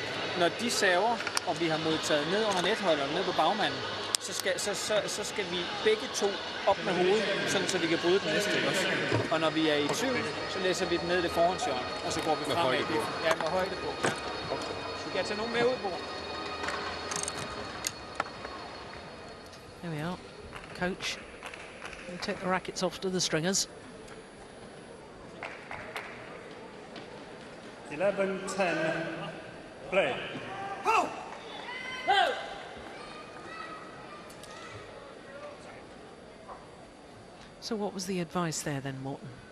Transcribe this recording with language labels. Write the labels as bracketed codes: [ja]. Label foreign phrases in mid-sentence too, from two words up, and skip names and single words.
[da] Når de saver, og vi har modtaget ned under netholderen, ned på bagmanden, så skal vi begge to op med hovedet, sådan, så vi kan bryde den næste også. Og når vi er i tvivl, så læser vi den ned i det forhåndshjørne, og så går vi fremad. Ja, med højde på. Ja. Så kan jeg tage nogen med ud på. [en] There we are. Coach, we'll take the rackets off to the stringers. 11-10, play. So what was the advice there then, Morten?